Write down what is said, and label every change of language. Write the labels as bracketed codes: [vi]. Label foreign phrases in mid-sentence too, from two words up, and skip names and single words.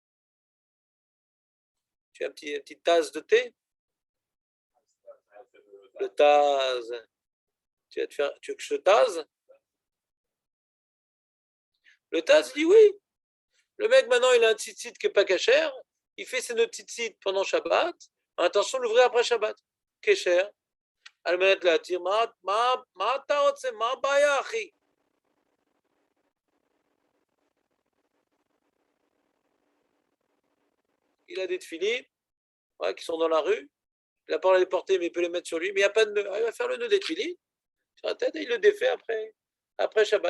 [fr] Tu as une petite tasse de thé? Le Taz. Tu veux que je te tase? Le Taz dit oui. Le mec, maintenant, il a un tzitzit qui n'est pas cachère. Il fait ses tzitzit pendant Shabbat. Attention de l'ouvrir après Shabbat. [he] Kécher. על מנת להתיר, מה אתה רוצה? מה הבעיה, אחי? [fr] Il a des tefilines qui sont dans la rue. Il n'a pas les porter, mais il peut les mettre sur lui. Mais il n'y a pas de nœud. Il va faire le nœud des tefilines sur la tête et il le défait après Shabbat.